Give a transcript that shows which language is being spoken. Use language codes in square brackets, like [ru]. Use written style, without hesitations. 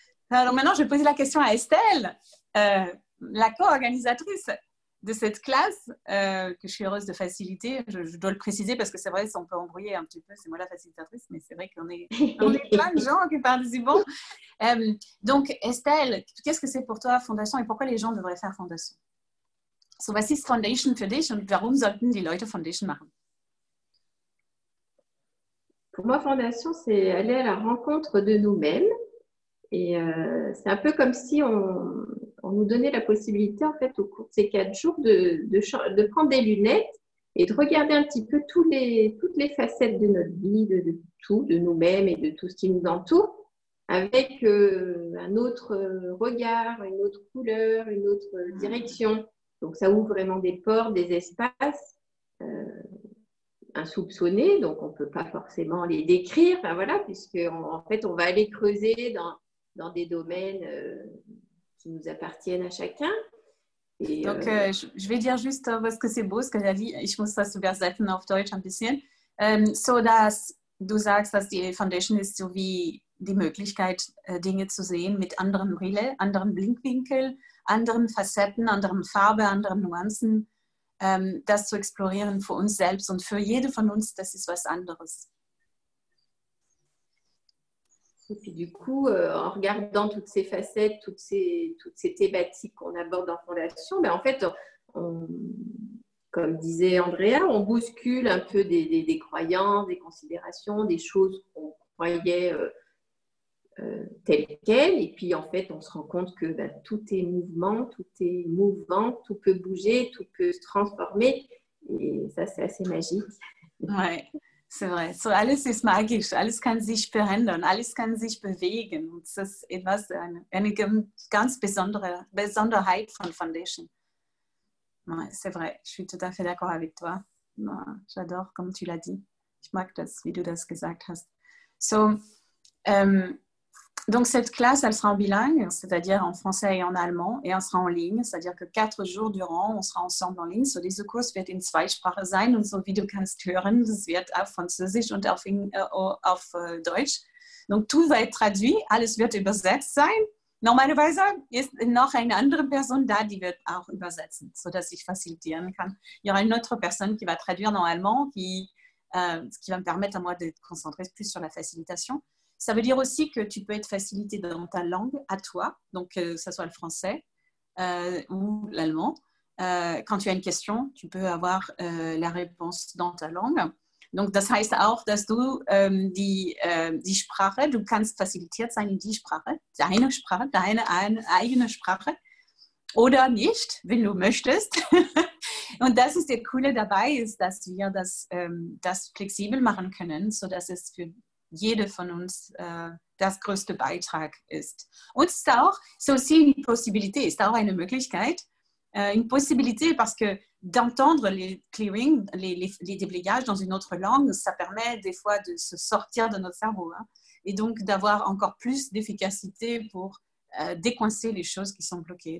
[fr] Alors maintenant, je vais poser la question à Estelle, la co-organisatrice de cette classe que je suis heureuse de faciliter. Je dois le préciser parce que c'est vrai, on peut embrouiller un petit peu, c'est moi la facilitatrice, mais c'est vrai qu'on est plein de gens qui participent. Donc Estelle, qu'est-ce que c'est pour toi Fondation et pourquoi les gens devraient faire Fondation? [de] So, was ist Foundation für dich und warum sollten die Leute Foundation machen? [fr] Pour moi, Fondation, c'est aller à la rencontre de nous-mêmes. Et c'est un peu comme si on nous donnait la possibilité, en fait, au cours de ces 4 jours, de prendre des lunettes et de regarder un petit peu toutes les facettes de notre vie, de tout, de nous-mêmes et de tout ce qui nous entoure, avec un autre regard, une autre couleur, une autre direction. Donc, ça ouvre vraiment des portes, des espaces insoupçonnés, donc on ne peut pas forcément les décrire, enfin, voilà, puisqu'en fait, on va aller creuser dans des domaines qui nous appartiennent à chacun. Et, donc, je vais dire juste, parce que c'est beau, ce que er dit. [de] Ich muss das übersetzen auf Deutsch ein bisschen. So, dass du sagst, dass die Foundation ist so wie die Möglichkeit, Dinge zu sehen mit anderen Brille, anderen Blickwinkel, anderen Facetten, anderen Farbe, anderen Nuancen. Das zu explorieren für uns selbst und für jede von uns, das ist was anderes. [fr] Et puis du coup, en regardant toutes ces facettes, toutes ces thématiques qu'on aborde en fondation, ben en fait, comme disait Andrea, on bouscule un peu des croyances, des considérations, des choses qu'on croyait telles quelles. Et puis en fait, on se rend compte que ben, tout est mouvement, tout est mouvant, tout peut bouger, tout peut se transformer. Et ça, c'est assez magique. Ouais. C'est vrai. [de] So, alles ist magisch, alles kann sich verändern, alles kann sich bewegen. Und das ist etwas, eine ganz besondere Besonderheit von Foundation. [fr] Ouais, c'est vrai, je suis tout à fait d'accord avec toi. Ouais, j'adore, comme tu l'as dit. [de] Ich mag das, wie du das gesagt hast. [fr] So, donc cette classe, elle sera en bilingue, c'est-à-dire en français et en allemand, et elle sera en ligne, c'est-à-dire que 4 jours durant, on sera ensemble en ligne. [de] So, dieser Kurs wird in 2 Sprachen sein und so wie du kannst hören, das wird auf Französisch und auf Deutsch. [fr] Donc tout va être traduit, [de] alles wird übersetzt sein. Normalerweise ist noch eine andere Person da, die wird auch übersetzen, sodass ich facilitieren kann. [fr] Il y aura une autre personne qui va traduire en allemand, qui va me permettre à moi de me concentrer plus sur la facilitation. Ça veut dire aussi que tu peux être facilité dans ta langue à toi, donc que ce soit le français ou l'allemand. Quand tu as une question, tu peux avoir la réponse dans ta langue. Donc [de] das heißt auch, dass du die Sprache, du kannst facilitiert sein in die Sprache, deine eigene Sprache oder nicht, wenn du möchtest. Und das ist der Coole dabei, ist, dass wir das flexibel machen können, sodass es für jede von uns das größte Beitrag ist. Und [fr] c'est aussi une possibilité, c'est [de] auch eine Möglichkeit, [fr] une possibilité parce que d'entendre les clearings, les déblayages dans une autre langue, ça permet des fois de se sortir de notre cerveau, hein, et donc d'avoir encore plus d'efficacité pour décoincer les choses qui sont bloquées.